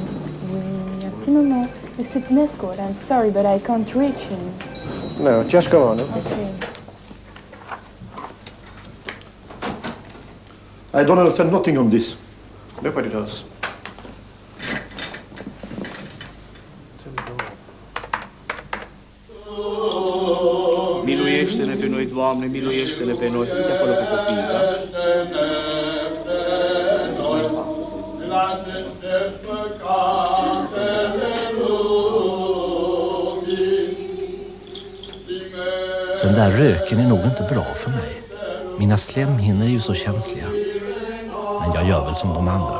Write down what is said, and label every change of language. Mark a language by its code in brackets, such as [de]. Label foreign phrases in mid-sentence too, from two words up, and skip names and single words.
[fr] Oui, un petit moment. [en] Mr. Nesgård, I'm sorry, but I can't reach him. No, just go on. Okay. I don't understand nothing on this. Nobody does. [ro] Miluiește-ne pe noi, Doamne, miluiește-ne pe noi. Uite acolo pe copii, da? [sv] Den där röken är nog inte bra för mig. Mina slemhinnor är ju så känsliga. Men jag gör väl som de andra.